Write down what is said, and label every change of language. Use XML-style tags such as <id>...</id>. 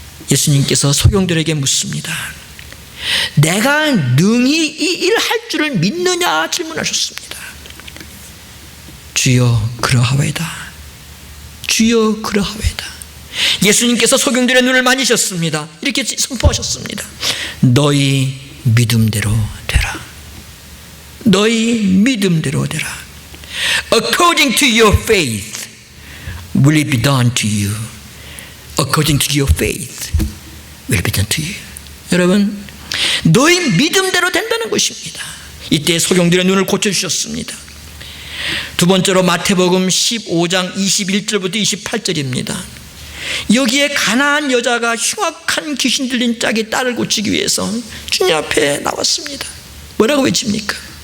<ko>예수님께서 소경들에게 묻습니다. 내가 능히 이 일 할 줄을 믿느냐 질문하셨습니다. 주여 그러하오이다. 주여 그러하오이다. 예수님께서 소경들의 눈을 만지셨습니다. 이렇게 선포하셨습니다. 너희 믿음대로 되라. 너희 믿음대로 되라.</ko> <en>According to your faith will it be done to you. According to your faith will it be done to you.</en> <ko>여러분, 너희 믿음대로 된다는 것입니다. 이때 소경들의 눈을 고쳐주셨습니다. 두 번째로 마태복음 15장 21절부터 28절입니다. 여기에 가나안 여자가 흉악한 귀신 들린 짝의 딸을 고치기 위해서 주님 앞에 나왔습니다. 뭐라고 외칩니까?</ko>